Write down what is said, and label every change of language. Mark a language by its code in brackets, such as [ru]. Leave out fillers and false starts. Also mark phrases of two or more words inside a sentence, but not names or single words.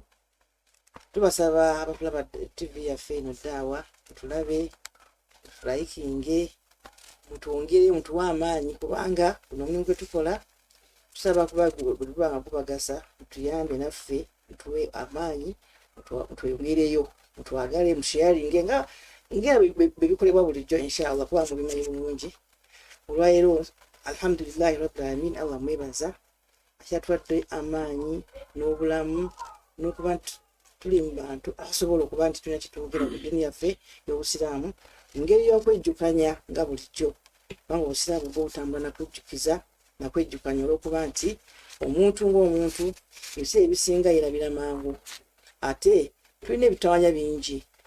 [lg] Tubasaba abakulaba TV yaffe eno Daawa mutulabe, mutulaikinge, mutwongere, mutuwe amaanyi kubanga guno omulimu gwe tukola tusaba kubanga gubagasa, mutuyambe naffe mutuwe amaanyi, mutweyogereyo, mutwagale, musharinge nga bebikolebwa bulijjo inshallah kuba mubimanyi bulungi. [ar] Olwaleero الحمد لله رب العالمين, [lg] Allah mwebaza akyatuwadde amaanyi n'obulamu n'okuba tuli mu bantu asobola okuba nti tulina kitwogera ku ddiini yaffe y'obusiraamu mu ngeri y'okwejjukanya nga bulijjo, kubanga obusiraamu bwo butambula nakwejjukiza nakwejjukanya olw'okuba nti omuntu ng'omuntu ebiseera ebisinga yerabira mangu, ate tulina ebitawanya bingi.